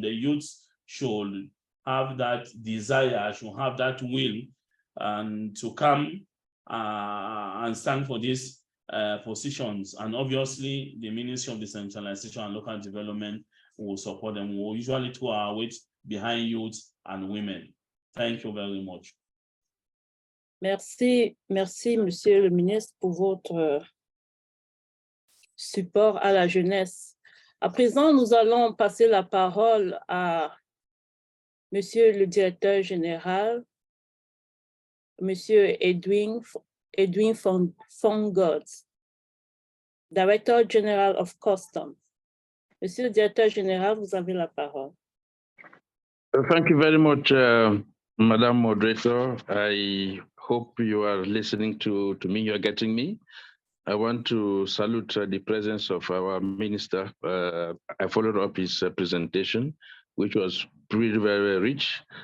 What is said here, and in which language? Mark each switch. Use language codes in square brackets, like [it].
[en] The youth should have that desire, should have that will, and to come and stand for these positions. And obviously, the Ministry of Decentralization and Local Development will support them. We will usually throw our weight behind youth and women. Thank you very much. [fr] Merci, Monsieur le ministre, pour support à la jeunesse. À présent, nous allons passer la parole à Monsieur le directeur général, Monsieur Edwin Fongods, [en] Director General of Customs. [fr] Monsieur le directeur général, vous avez la parole. [en] Thank you very much, Madam Moderator. I hope you are listening to me, you are getting me. I want to salute the presence of our minister. I followed up his presentation, which was pretty very rich.